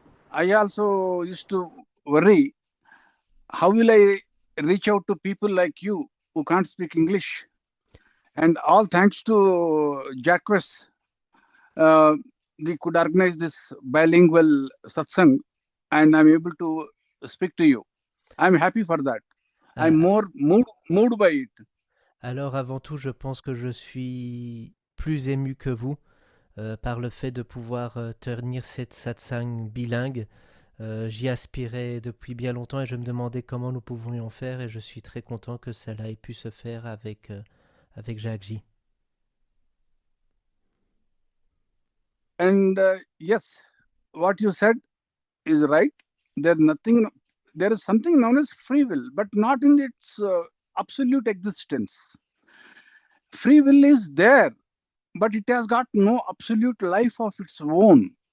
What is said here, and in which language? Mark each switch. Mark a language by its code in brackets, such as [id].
[en] I also used to worry, how will I reach out to people like you who can't speak English? And all thanks to Jacques, they could organize this bilingual satsang, and I'm able to speak to you. I'm happy for that. I'm more moved by it. [fr] Alors avant tout, je pense que je suis plus ému que vous par le fait de pouvoir tenir cette satsang bilingue. J'y aspirais depuis bien longtemps et je me demandais comment nous pouvions faire et je suis très content que cela ait pu se faire avec Jacques J. [en] And yes, what you said is right. There is something known as free will, but not in its absolute existence. Free will is there, but it has got no absolute life of its own.